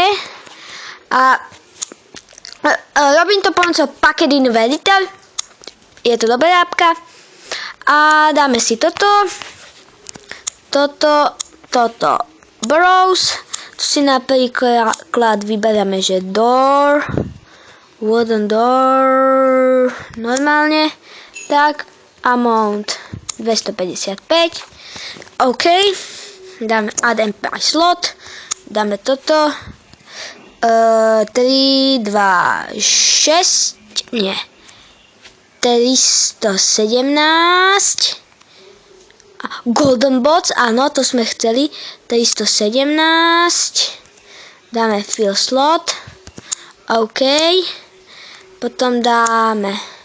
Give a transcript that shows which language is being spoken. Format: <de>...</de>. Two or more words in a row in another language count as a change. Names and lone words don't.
<sk>A robím to pomocou Packet Inventor, je to dobrá apka. A dáme si toto, browse, tu si napríklad vyberieme, že</sk> <en>door, wooden door,</en> <sk>normálne, tak, amount 255, OK, dáme</sk> <en>add and price slot,</en> <sk>dáme toto, 3, 2, 6, nie, 317,</sk> <en>golden bots,</en> <sk>áno, to sme chceli, 317, dáme</sk> <en>fill slot,</en> <sk>OK, potom dáme</sk>